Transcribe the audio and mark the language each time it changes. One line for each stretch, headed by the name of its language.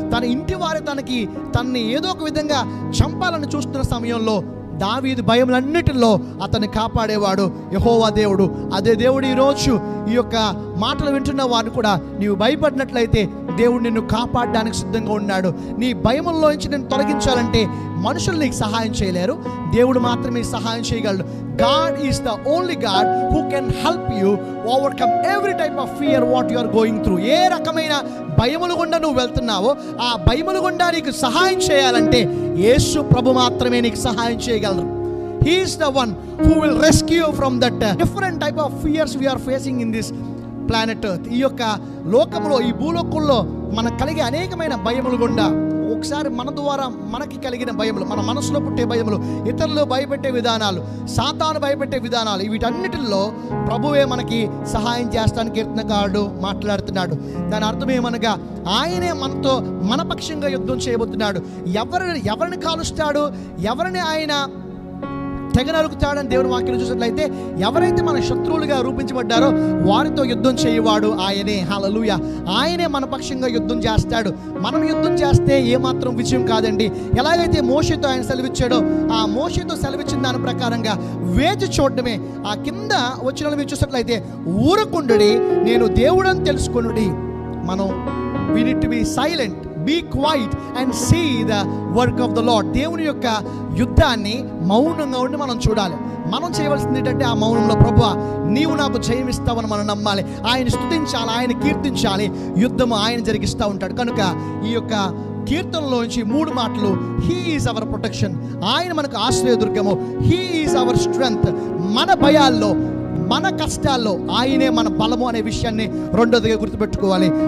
Telugu: తన ఇంటి వారే తనని ఏదో ఒక విధంగా చంపాలని చూస్తున్న సమయంలో దావీదు భయములన్నిటిలో అతన్ని కాపాడేవాడు యెహోవా దేవుడు. అదే దేవుడు ఈరోజు ఈ యొక్క మాటలు వింటున్న వారిని కూడా, నీవు భయపడినట్లయితే దేవుడు నిన్ను కాపాడడానికి సిద్ధంగా ఉన్నాడు. నీ భయముల్లో నుంచి నేను తొలగించాలంటే మనుషులు నీకు సహాయం చేయలేరు, దేవుడు మాత్రమే సహాయం చేయగలడు.
English: God is the only God who can help you overcome every type of fear what you are going through.
Telugu: ఏ రకమైన భయములు గుండా నువ్వు వెళ్తున్నావో ఆ భయములు గుండా నీకు సహాయం చేయాలంటే యేసు ప్రభు మాత్రమే నీకు సహాయం చేయగలరు.
English: He is the one who will rescue you from that different type of fears we are facing in this planet earth.
Telugu: ఈ యొక్క లోకంలో, ఈ భూలోకంలో మనకు కలిగే అనేకమైన భయములు గుండా ఒకసారి మన ద్వారా మనకి కలిగిన భయములు, మన మనసులో పుట్టే భయములు, ఇతరులు భయపెట్టే విధానాలు, సాతాను భయపెట్టే విధానాలు, వీటన్నిటిల్లో ప్రభువే మనకి సహాయం చేస్తానికి కీర్తనకారుడు మాట్లాడుతున్నాడు. దాని అర్థం ఏమనగా ఆయనే మనతో మన పక్షంగా యుద్ధం చేయబోతున్నాడు. ఎవరిని కాలుస్తాడు, ఎవరిని ఆయన తెగ నరుకుతాడని దేవుని వాక్యం చూసినట్లయితే ఎవరైతే మన శత్రువులుగా రూపించబడ్డారో వారితో యుద్ధం చేయవాడు ఆయనే. హల్లెలూయా. ఆయనే మన పక్షంగా యుద్ధం చేస్తాడు. మనం యుద్ధం చేస్తే ఏమాత్రం విజయం కాదండి. ఎలాగైతే మోషేతో ఆయన సెలవిచ్చాడో ఆ మోషేతో సెలవిచ్చిన దాని ప్రకారంగా వేచి చూడటమే. ఆ కింద వచ్చిన మీరు చూసినట్లయితే ఊరకుండుడి, నేను దేవుడని తెలుసుకొనుడి. మనం
English: we need to be silent, be quiet and see the work of the Lord.
Telugu: దేవుని యొక్క యుద్ధాన్ని మౌనంగా ఉండి మనం చూడాలి. మనం చేయవలసింది ఏంటంటే ఆ మౌనంలో ప్రభువా నీవు నాకు జయమిస్తావని మనం నమ్మాలి, ఆయన స్తుతించాలి, ఆయన కీర్తించాలి. యుద్ధము ఆయన జరిగిస్తూ ఉంటాడు. కనుక ఈ యొక్క కీర్తనలోంచి 3 మాటలు,
English: he is our protection,
Telugu: ఆయన మనకు ఆశ్రయదుర్గము,
English: he is our strength,
Telugu: మన భయాల్లో మన కష్టాల్లో ఆయనే మన బలము అనే విషయాన్ని రెండోదిగా గుర్తుపెట్టుకోవాలి.